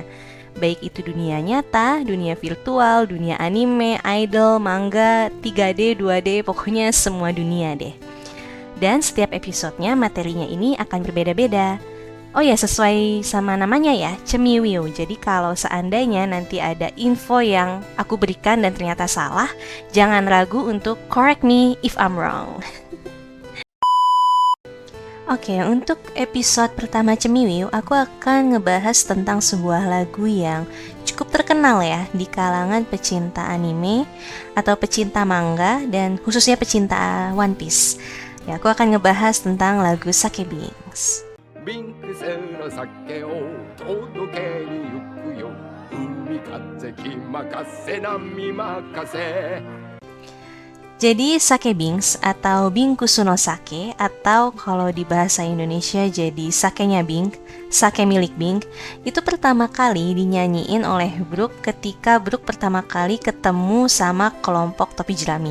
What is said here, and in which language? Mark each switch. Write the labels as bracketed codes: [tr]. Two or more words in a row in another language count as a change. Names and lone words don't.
[id] Baik itu dunia nyata, dunia virtual, dunia anime, idol, manga, 3D, 2D, pokoknya semua dunia deh. Dan setiap episodenya materinya ini akan berbeda-beda. Oh ya, sesuai sama namanya ya, Cemiwiu. Jadi kalau seandainya nanti ada info yang aku berikan dan ternyata salah, jangan ragu untuk [en] correct me if I'm wrong. [id] Oke, untuk episode pertama Cemiwiu, aku akan ngebahas tentang sebuah lagu yang cukup terkenal ya di kalangan pecinta anime atau pecinta manga dan khususnya pecinta One Piece. Ya, aku akan ngebahas tentang lagu Sake Binks. [ja] ビンク製の酒を届けに行くよ海風気任せ波任せ [id] Jadi Sake Binks atau [ja] ビンクスの酒 [id] atau kalau di bahasa Indonesia jadi sakenya Bink, sake milik Bink, itu pertama kali dinyanyiin oleh Brook ketika Brook pertama kali ketemu sama kelompok topi jerami.